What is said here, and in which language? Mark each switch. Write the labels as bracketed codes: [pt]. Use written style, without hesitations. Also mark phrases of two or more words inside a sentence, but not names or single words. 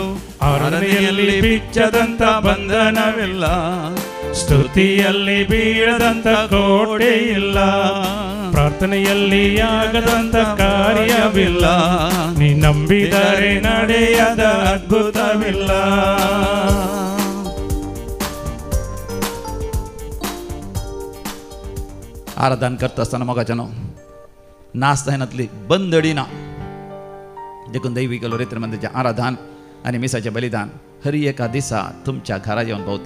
[kn] ಆರಾಧನೆಯಲ್ಲಿ ಬಿಚ್ಚದಂತ ಬಂಧನವಿಲ್ಲ, ಸ್ತುತಿಯಲ್ಲಿ ಬೀಳದಂತ ಕೋಟೆ ಇಲ್ಲ, ಪ್ರಾರ್ಥನೆಯಲ್ಲಿ ಆಗದಂತ ಕಾರ್ಯವಿಲ್ಲ, ನೀ ನಂಬಿದರೆ ನಡೆಯದ ಅದ್ಭುತವಿಲ್ಲ. [kok] आराधन करता असताना मोगाच्यानो नाचतानातली बंदडी ना देखून दैविक लोरेत्रमंदिराचे आराधन आणि मिसाचे बलिदान हरी एका दिसा तुमच्या घरा येऊन भोवता.